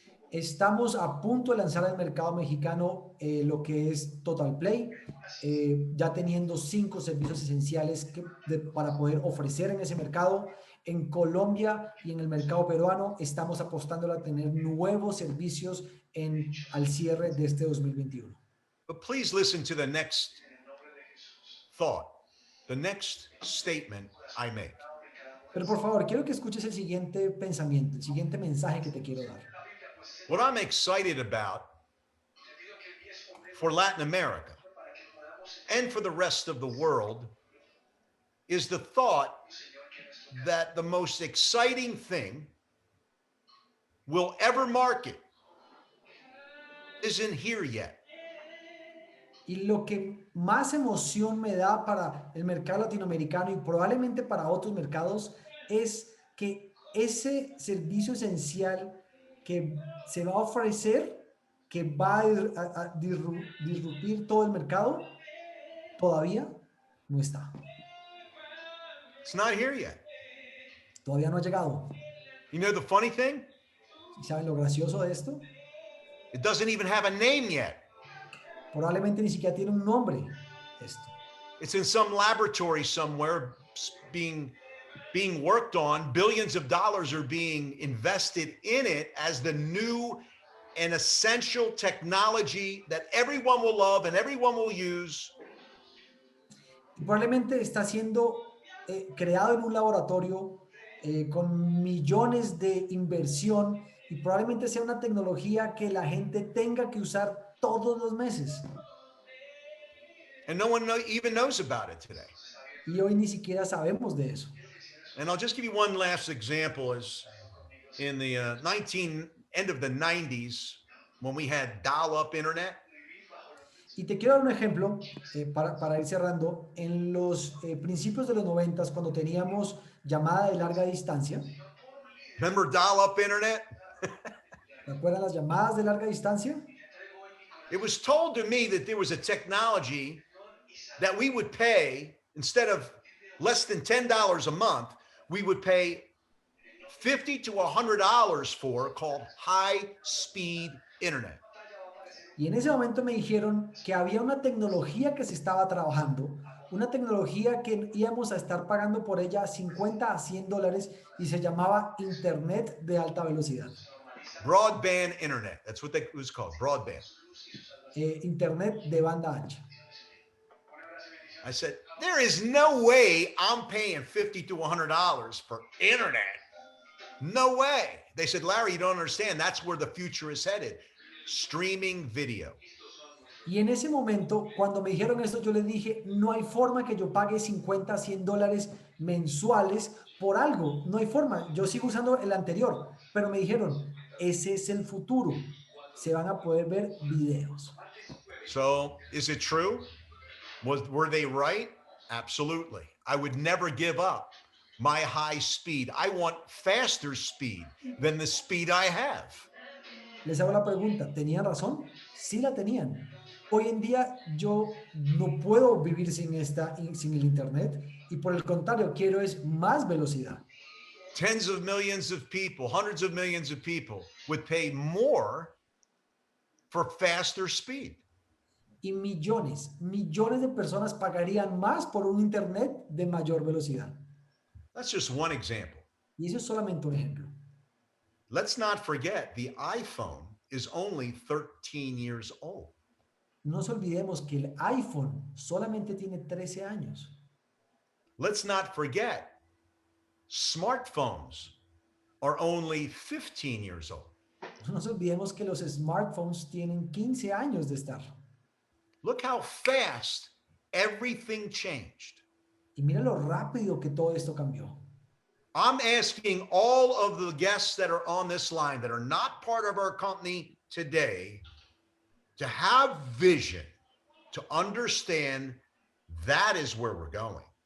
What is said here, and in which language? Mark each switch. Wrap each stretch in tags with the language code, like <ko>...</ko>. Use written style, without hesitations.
<es>Estamos a punto de lanzar al mercado mexicano lo que es Total Play, ya teniendo 5 servicios esenciales para poder ofrecer en ese mercado. En Colombia y en el mercado peruano estamos apostando a tener nuevos servicios al cierre de este 2021.</es> <en>But please listen to the next thought, the next statement I make.</en> <es>Pero por favor, quiero que escuches el siguiente pensamiento, el siguiente mensaje que te quiero dar.</es> <en>What I'm excited about for Latin America and for the rest of the world is the thought that the most exciting thing we'll ever market isn't here yet.</en> <es>Y lo que más emoción me da para el mercado latinoamericano y probablemente para otros mercados es que ese servicio esencial que se va a ofrecer, que va a disruptir todo el mercado, todavía no está.</es> <en>It's not here yet.</en> <es>Todavía no ha llegado.</es> <en>You know the funny thing?</en> <es>¿Y saben lo gracioso de esto?</es> <en>It doesn't even have a name yet.</en> <es>Probablemente ni siquiera tiene un nombre esto.</es> <en>It's in some laboratory somewhere being worked on. Billions of dollars are being invested in it as the new and essential technology that everyone will love and everyone will use.</en> <es>Y probablemente está siendo creado en un laboratorio con millones de inversión y probablemente sea una tecnología que la gente tenga que usar todos los meses.</es> <en>And no one even knows about it today.</en> <es>Y hoy ni siquiera sabemos de eso.</es> <en>And I'll just give you one last example. Is in the end of the 90s, when we had dial-up internet.</en> <es>Y te quiero dar un ejemplo para ir cerrando. En los principios de los 90, cuando teníamos llamada de larga distancia,</es> <en>Remember dial-up internet?</en> <es>¿te acuerdas las llamadas de larga distancia?</es> <en>It was told to me that there was a technology that we would pay, instead of less than $10 a month, we would pay $50 to $100 for, called high-speed internet.</en> <es>Y en ese momento me dijeron que había una tecnología que se estaba trabajando, una tecnología que íbamos a estar pagando por ella 50 a 100 dólares y se llamaba Internet de alta velocidad.</es> <en>Broadband internet. That's what it was called, broadband.</en> <es>Internet de banda ancha.</es> <en>I said, there is no way I'm paying $50 to $100 for internet. No way. They said, Larry, you don't understand. That's where the future is headed. Streaming video.</en> <es>Y en ese momento, cuando me dijeron esto, yo les dije, no hay forma que yo pague 50 a 100 dólares mensuales por algo. No hay forma. Yo sigo usando el anterior, pero me dijeron, ese es el futuro. Se van a poder ver videos.</es> <en>So is it true? Were they right? Absolutely. I would never give up my high speed. I want faster speed than the speed I have.</en> <es>Les hago la pregunta, ¿tenían razón? Sí la tenían. Hoy en día yo no puedo vivir sin el internet y por el contrario quiero es más velocidad.</es> <en>Tens of millions of people, hundreds of millions of people would pay more for faster speed.</en> <es>Y millones de personas pagarían más por un internet de mayor velocidad.</es> <en>That's just one example.</en> <es>Y eso es solamente un ejemplo.</es> <en>Let's not forget the iPhone is only 13 years old.</en> <es>No nos olvidemos que el iPhone solamente tiene 13 años.</es> <en>Let's not forget smartphones are only 15 years old.</en> <es>No nos olvidemos que los smartphones tienen 15 años de estar.</es> <en>Look how fast everything changed.</en> <es>Y mira lo rápido que todo esto cambió.</es> <en>I'm asking all of the guests that are on this line that are not part of our company today to have vision, to understand that is where we're going.</en>